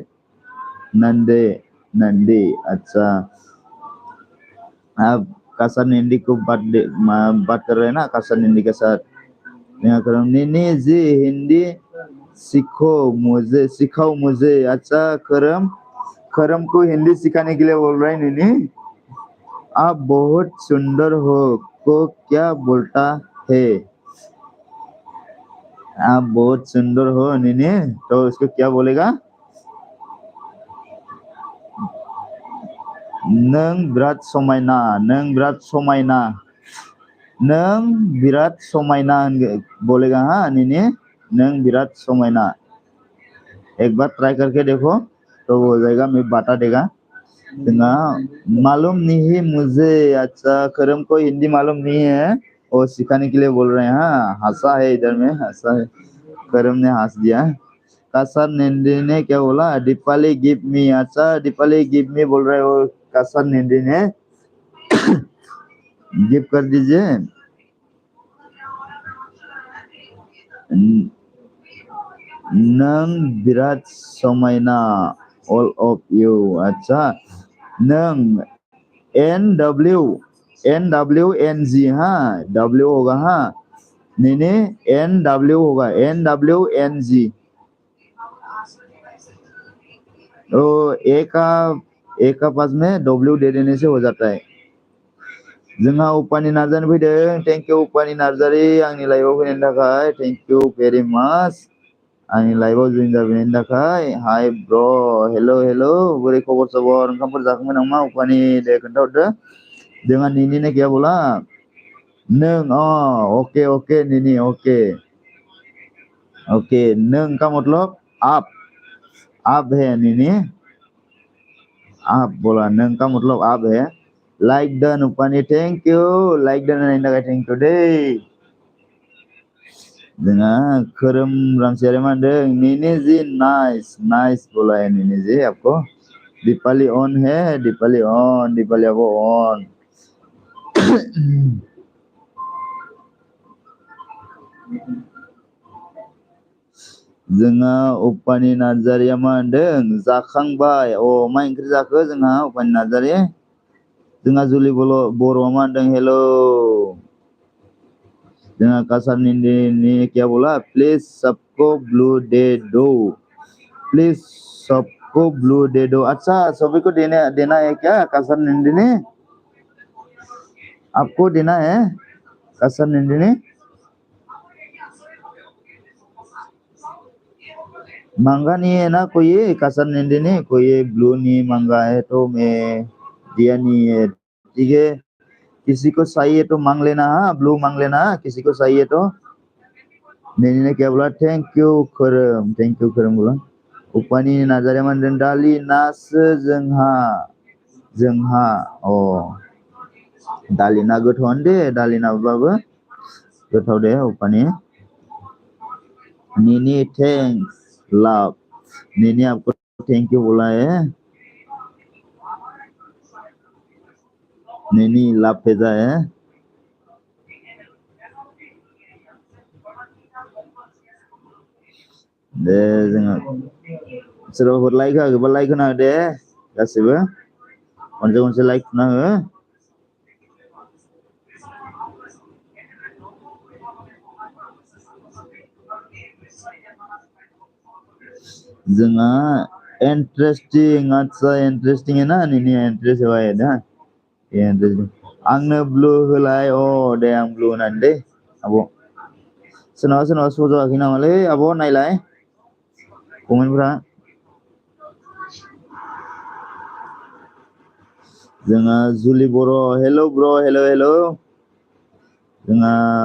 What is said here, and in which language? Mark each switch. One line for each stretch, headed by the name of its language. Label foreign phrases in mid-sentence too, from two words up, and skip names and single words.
Hindi: नंदी अच्छा आप कासा नंदी को बात कर रहे हैं ना कासा नंदी के साथ यहाँ करो नीनी जी हिंदी सिखाओ मुझे अच्छा करम को हिंदी सिखाने के लिए बोल रहे हैं नीनी आप बहुत सुंदर हो को क्या बोलता है आप बहुत सुंदर हो नीनी तो उसको क्या बोलेगा
Bodo: नों बिराद समायना
Hindi: बोलेगा हाँ नीनी
Bodo: नों बिराद समायना
Hindi: एक बार ट्राई करके देखो तो हो जाएगा मैं बता देगा मालूम नहीं मुझे अच्छा करम को हिंदी मालूम नहीं है वो सिखाने के लिए बोल रहे हैं हाँ हंसा है इधर में हंसा है करम ने हंस दिया कासर नंदी ने क्या बोला दीपाली
English: give me
Hindi: अच्छा दीपाली
English: give me
Hindi: बोल रहे हो कासर नंदी ने गिव कर दीजिए
Bodo: नों बिराद समायना
Hindi: all of you अच्छा नों NWNG हाँ W होगा हाँ नहीं NW होगा NWNG तो ए का पास में W दे देने से हो जाता है
Bodo: जोंहा उपानि नार्जारी फैदों
English: thank you
Bodo: उपानि नार्जारी आंनि लाइभआव फैनायनि थाखाय
English: thank you very much
Bodo: आंनि लाइभआव जइन जाबैनायनि थाखाय हाय ब्र हेलो बोरै खबर सबर ओंखामफोर जाखांबाय नामा उपानि दे खोन्थाहरदो जोंहा
Hindi: नीनी ने क्या बोला नों ओके नीनी ओके नों का मतलब आप है नीनी आप बोला नों का मतलब आप है
English: like done
Bodo: उपानि थैंक यू लाइक डन होनायनि थाखाय थैंक यू दे जोंहा खोरोम रामसियारि मा होनदों
Hindi: नीनी जी नाइस बोला है नीनी जी आपको दीपाली ऑन है दीपाली आपको ऑन
Bodo: जोंहा उपानि नार्जारिया मा होनदों जाखांबाय मा ओंख्रि जाखो जोंहा उपानि नार्जारि जोंहा जुलि बर'आ मा होनदों हेलो जोंहा
Hindi: कासार नंदी क्या बोला प्लीज सबको ब्लू दे दो अच्छा सभी को देना है क्या कासार नंदी ने आपको देना है कासार नंदी ने मांगा नहीं है ना कोई कासार नंदी ने कोई ब्लू नहीं मांगा है तो मैं दिया नहीं है ठीक है किसी को चाहिए तो मांग लेना हाँ ब्लू मांग लेना किसी को चाहिए तो नैनी ने क्या बोला थैंक यू खोरोम बोला
Bodo: उपानि नार्जारिया मा होनदों दालि नासो जोंहा दालि ना गोथावानो दे दालि नाबाबो गोथाव दे उपानि
Hindi: नीनी थैंक्स लव नीनी आपको थैंक यू बोला है नीनी लव भेजा है
Bodo: दे जोङो सोरबाफोर लाइक होआखैबा लाइक होना हो दे गासिबो खनसे लाइक थुना हो
Hindi: जोंहा इंटरेस्टिंग अच्छा इंटरेस्टिंग है ना नीनी इंटरेस्ट हुआ है ना ये इंटरेस्टिंग
Bodo: आंनो ब्लू होलाय अ दे आं ब्लू होनानै दे आब' सोरनाबा सज'आखै नामालै आब' नायलाय कमेन्टफ्रा जोंहा जुलि बर' हेल' ब्र' हेल' जोंहा